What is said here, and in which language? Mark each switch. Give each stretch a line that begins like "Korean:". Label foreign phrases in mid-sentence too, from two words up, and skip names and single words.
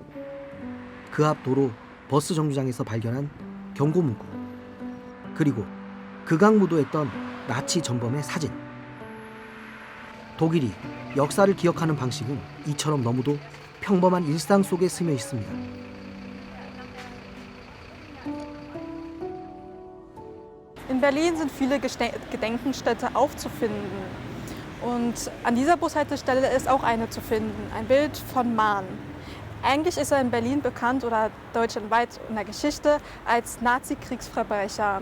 Korean: 그 앞 도로 버스 정류장에서 발견한 경고문구, 그리고 극악무도했던 나치 전범의 사진. 독일이 역사를 기억하는 방식은 이처럼 너무도 평범한 일상 속에 스며 있습니다.
German: In Berlin sind viele Gedenkenstätte aufzufinden. Und an dieser Bushaltestelle ist auch eine zu finden, ein Bild von Mahn. Eigentlich ist er in Berlin bekannt oder deutschlandweit in der Geschichte als Nazi-Kriegsverbrecher.